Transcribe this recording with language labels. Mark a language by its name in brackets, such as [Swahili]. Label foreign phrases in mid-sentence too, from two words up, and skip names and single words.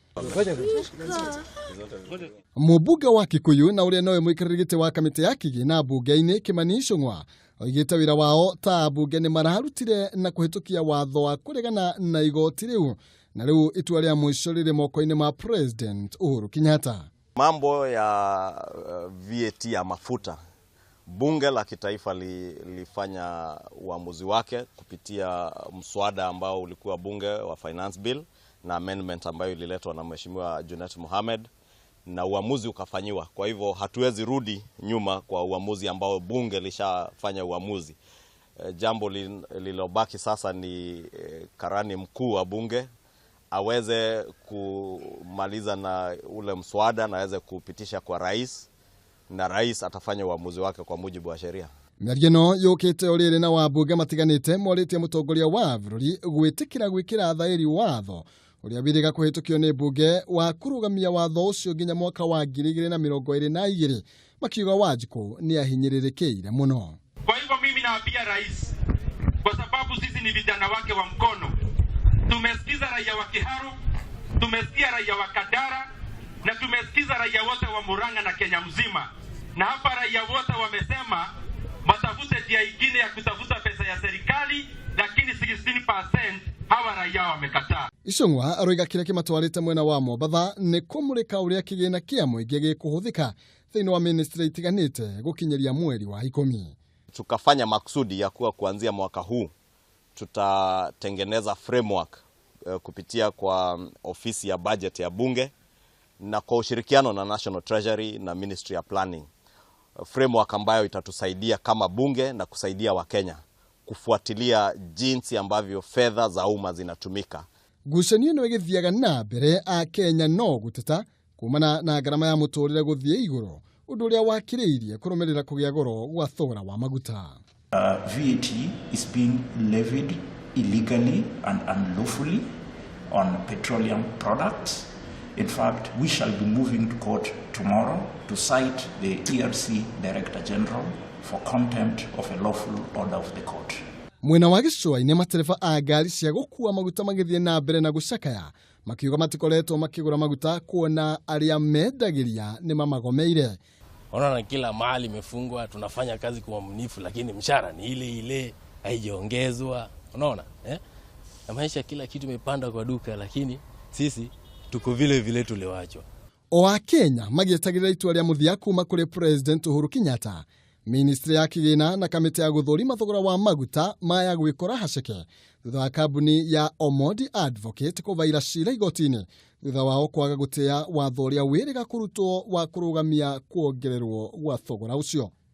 [Kikuyu] Mũmbunge wa Kikuyu na ũrĩa nowe mũikarĩri gĩtĩ wa kamĩtĩ ya kĩgĩna mbunge-inĩ Kimani Ichung'wa oigĩte wĩra wao ta ambunge nĩ mararutire na kũhĩtũkia watho wa kũregana na igoti rĩu, na rĩu itua rĩa mũico rĩrĩ moko-inĩ ma President Uhuru Kenyatta. [Swahili] Mambo ya VAT ya mafuta, bunge la kitaifa lilifanya uamuzi wake kupitia mswada ambao ulikuwa bunge wa [English] finance bill [Swahili] na amendment ambayo ililetwa na Mheshimiwa Junet Mohamed, na uamuzi ukafanyiwa. Kwa hivyo hatuwezi rudi nyuma kwa uamuzi ambao bunge lishafanya uamuzi. Jambo lililobaki sasa ni karani mkuu wa bunge aweze kumaliza na ule mswada na aweze kupitisha kwa rais, na rais atafanya uamuzi wake kwa mujibu wa sheria. [Kikuyu] Mĩario yũkĩte ũrĩrĩ na wambunge matiganĩte morĩtie mũtongoria wa bũrũri gwĩtĩkĩra gwĩkĩra thaĩri watho ũrĩa wĩrĩga kũhĩtũkio nĩ bunge wa kũrũgamia watho ũcio nginya mwaka wa 2022, makiuga Wanjikũ nĩ ahinyĩrĩrĩkĩire mũno. [Swahili] Kwa hivyo mimi naambia rais, kwa sababu sisi ni vijana wake wa mkono, tumesikiza raia wa Kiharu, tumesikia raia wa Kadara na tumesikiza raia wote wa Murang'a na Kenya mzima, na hapa raia wote wamesema watafute njia nyingine ya kutafuta pesa ya serikali, lakini 16% hawa raia wamekataa. [Kikuyu] Ichung'wa aroiga kĩrĩa kĩmatwarĩte mwena wa Mombatha nĩ kũmũrĩka ũrĩa kĩgĩna kĩa mũingĩ gĩkũhũthĩka thĩinĩ wa ministry itiganĩte gũkinyĩria mweri wa 10. [Swahili] Tukafanya maksudi ya kuwa kuanzia mwaka huu tutatengeneza framework kupitia kwa ofisi ya budget ya bunge na kwa ushirikiano na National Treasury na Ministry ya Planning, framework ambayo itatusaidia kama bunge na kusaidia Wakenya kufuatilia jinsi ambavyo fedha za umma zinatumika. [Kikuyu] Ngucanio ĩno ĩgĩthiaga na mbere a Kenya no gũteta kumana na ngarama ya mũtũrĩre gũthiĩ igũrũ, ũndũ ũrĩa wakĩrĩirie kũrũmĩrĩra kũgĩa goro gwa thogora wa maguta. [English] VAT is being levied illegally and unlawfully on petroleum products. In fact, we shall be moving to court tomorrow to cite the ERC Director General for contempt of a lawful order of the court. [Kikuyu] Mwena wa gĩcũa-inĩ matereba a ngari cia gũkua maguta magĩthiĩ na mbere na gũcakaya makiuga matikoretwo makĩgũra maguta kuona arĩa mendagĩria nĩ mamagomeire. [Swahili] Unaona kila mahali imefungwa, tunafanya kazi kwa uaminifu lakini mshahara ni ile ile, haijaongezwa. Unaona na maisha kila kitu imepanda kwa duka, lakini sisi tuko vile vile tulewachwa. [Kikuyu] O a Kenya magĩetagĩrĩra itua rĩa mũthia kuma kũrĩ President Uhuru Kenyatta, Ministry ya kĩgĩna na kamĩtĩ ya gũthũrima thogora wa maguta maya gwĩkora haceke thutha wa kambuni ya Omondi Advocate kũvaira cira igoti-inĩ thutha wao kwaga gũtĩa watho ũrĩa wĩrĩga kũrutwo wa kũrũgamia kuongererwo gwa thogora ũcio.